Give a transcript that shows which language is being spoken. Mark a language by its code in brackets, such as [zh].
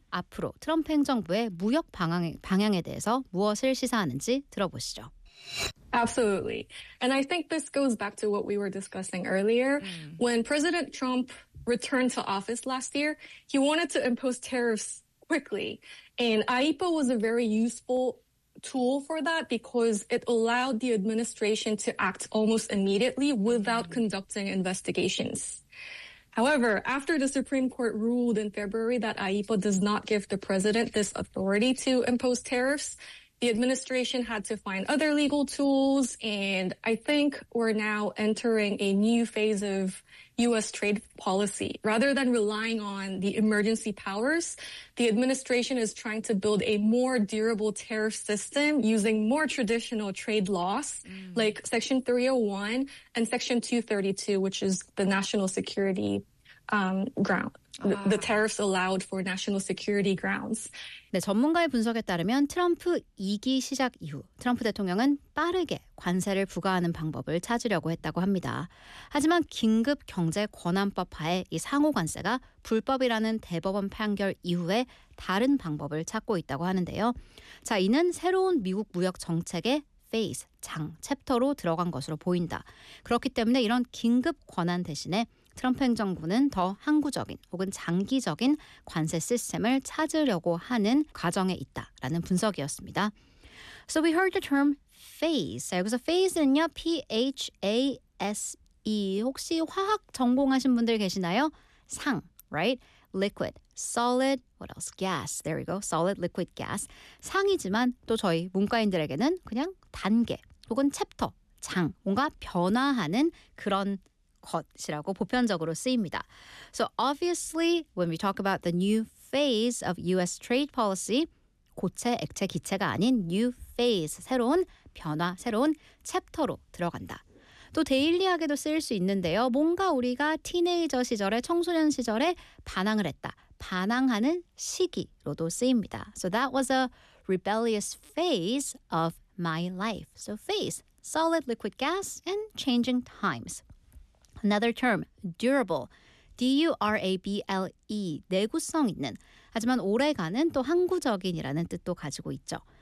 [ko] 앞으로 트럼프 행정부의 무역 방향에 대해서 무엇을 시사하는지 들어보시죠. [en] Absolutely. And I think this goes back to what we were discussing earlier. When President Trump returned to office last year, he wanted to impose tariffs quickly. And IEEPA was a very useful tool for that because it allowed the administration to act almost immediately without conducting investigations. However, after the Supreme Court ruled in February that IEEPA does not give the president this authority to impose tariffs, the administration had to find other legal tools, and I think we're now entering a new phase of U.S. trade policy. Rather than relying on the emergency powers, the administration is trying to build a more durable tariff system using more traditional trade laws, like Section 301 and Section 232, which is the national security ground. The tariffs allowed for national security grounds. [ko] 네, 전문가의 분석에 따르면 트럼프 2기 시작 이후 트럼프 대통령은 빠르게 관세를 부과하는 방법을 찾으려고 했다고 합니다. 하지만 긴급 경제 권한법 하에 이 상호 관세가 불법이라는 대법원 판결 이후에 다른 방법을 찾고 있다고 하는데요. 자, 이는 새로운 미국 무역 정책의 phase, 장, 챕터로 들어간 것으로 보인다. 그렇기 때문에 이런 긴급 권한 대신에 트럼프 행정부는 더 항구적인 혹은 장기적인 관세 시스템을 찾으려고 하는 과정에 있다라는 분석이었습니다. [en] So we heard the term phase. [ko] 여기서 phase는요, [en] P-H-A-S-E. [ko] 혹시 화학 전공하신 분들 계시나요? [en] 상, right? Liquid, solid, what else? Gas, there we go. Solid, liquid, gas. [ko] 상이지만 또 저희 문과인들에게는 그냥 단계 혹은 챕터, 장, 뭔가 변화하는 그런 것이라고 보편적으로 쓰입니다. [en] So obviously, when we talk about the new phase of U.S. trade policy, [ko] 고체, 액체, 기체가 아닌 new phase, 새로운 변화, 새로운 챕터로 들어간다. 또 데일리하게도 쓰일 수 있는데요. 뭔가 우리가 티네이저 시절에, 청소년 시절에 반항을 했다. 반항하는 시기로도 쓰입니다. [en] So that was a rebellious phase of my life. So phase, solid liquid gas and changing times. Another term, durable, [ko] D-U-R-A-B-L-E, 내구성 있는, 하지만 오래가는 또 항구적인이라는 뜻도 가지고 있죠.